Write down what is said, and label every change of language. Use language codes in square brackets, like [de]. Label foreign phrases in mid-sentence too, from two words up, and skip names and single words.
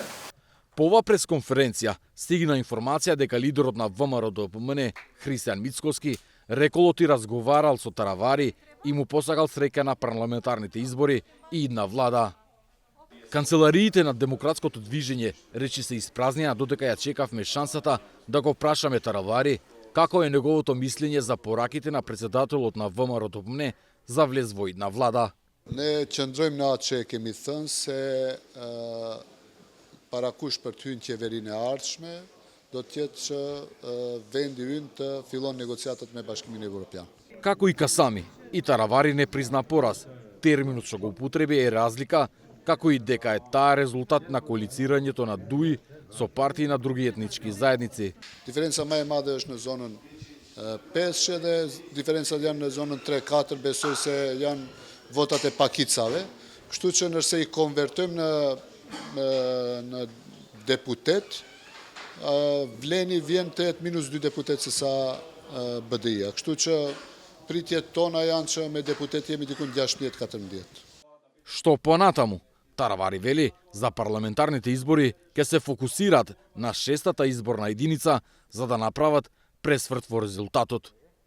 [mk] По ова пресконференција стигна информација дека лидерот на ВМРО-ДПМН Христијан Мицкоски реколоти разговарал со Таравари и му посакал среќа на парламентарните избори и идна влада. Канцелариите на Демократското движење речи се испразнија, додека ја чекавме шансата да го прашаме Таравари како е неговото мислење за пораките на претседателот на ВМРО-ДПМН за влез во идна влада. [sq] Не qëndrojmë në atë që kemi thënë se parakush për të hyrë në qeverinë e ardhshme do të jetë që vendi ynë të fillon negociatat me Bashkimin Evropian. [mk] Како и Касами, и Таравари не призна пораз. Терминот што го употреби е разлика, како и дека е таа резултат на коалицирањето на ДУИ со партии на други етнички заедници. [sq] Diferenca më e madhe është në zonën 5 dhe diferencat janë në zonën 3-4, besoj se janë votat e pakicave, kështu që nëse i konvertojmë në deputet, Vleni vjen të jetë -2 deputet se sa BDI-a, kështu që pritjet tona janë që me deputet jemi dikun 16-14. [mk] Што понатаму? Таравари вели за парламентарните избори ќе се фокусираат на 6-та изборна единица за да направат пресврт во резултатот.